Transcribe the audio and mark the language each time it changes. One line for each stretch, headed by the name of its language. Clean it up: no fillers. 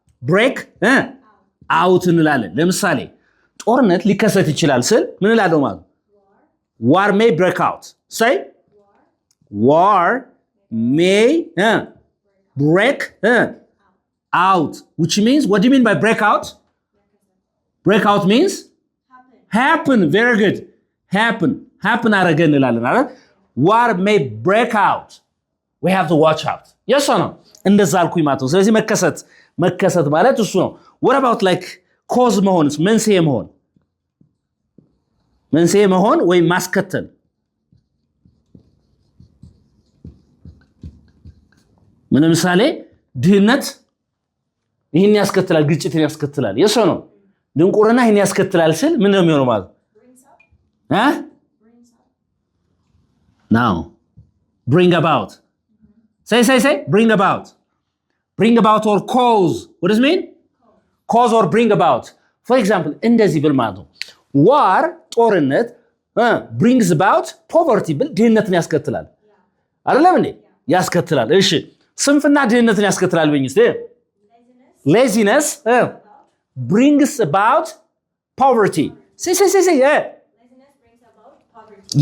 Amharic: break out እንላለን። ለምሳሌ ጦርነት ሊከሰት ይችላል ስል ምን እንላለን ማለት ነው?
English: war may break out. say war may break out, which means what do you mean by break out? break out means happen. very good.
Amharic: happen አረገ እንላለን አይደል?
English: war may break out, we have to watch out. yes or no?
Amharic: እንደዛ አልኩኝ ማለት ነው። ስለዚህ መከሰት ማለት እሱ ነው።
English: what about like cause
Amharic: መሆንስ? መንስኤ መሆን ወይ ማስከተል? ምን ምሳሌ ድህነት ይሄን ያስከትላል፣ ግጭትን ያስከትላል።
English: yes or no?
Amharic: ድንቁርና ይሄን ያስከትላል ስል ምን ነው የሚሆነው ማለት
English: now bring about. say bring about or cause. what does it mean? cause or bring about. for example
Amharic: እንደዚህ ብል ማለት ነው war ጦርነት
English: brings about poverty
Amharic: ብል ድህነትን ያስከትላል አይደለም እንዴ? ያስከትላል። እሺ ስንፍና ድህነትን ያስከትላል በእንግሊዝ
English: laziness brings about poverty. say laziness brings about poverty.